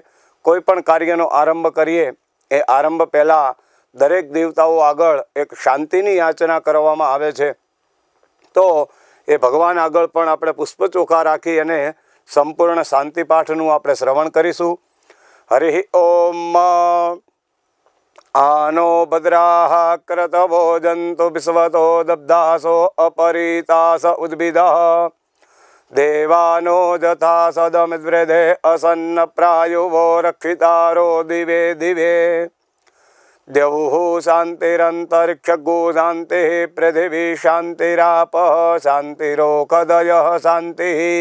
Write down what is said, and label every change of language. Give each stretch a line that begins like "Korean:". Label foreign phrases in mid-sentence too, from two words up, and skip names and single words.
Gujarati: કોઈ પણ કાર્યનો આરંભ કરીએ એ આરંભ પહેલાં દરેક દેવતાઓ આગળ એક શાંતિની યાચના કરવામાં આવે છે। તો એ ભગવાન આગળ પણ આપણે પુષ્પ ચોખા રાખી અને સંપૂર્ણ શાંતિ પાઠનું આપણે શ્રવણ કરીશું। હરિ ઓમ।
Sanskrit: आनो भद्राः क्रतवो जन्तु विश्वतो दब्धासो अपरीतास उद्भिदः देवानो यथा सदमिद्वृधे असन्न प्रायुवो रक्षितारो दिवे दिवे द्यौः शान्तिरन्तरिक्षगो शान्तिः पृथिवी शान्तिरापः शान्तिरोषधयः शान्तिः